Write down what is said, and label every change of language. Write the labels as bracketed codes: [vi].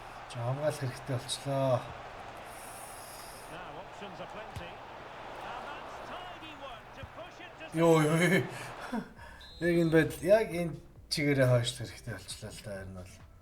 [mn] Хамгаалах хэрэгтэй болчлоо. [en] Now options are plenty. And that's tidy work to push it to Йоо. [mn] Яг энэ байдал яг энэ чигээрээ хойшлох хэрэгтэй болчлоо л да харин бол.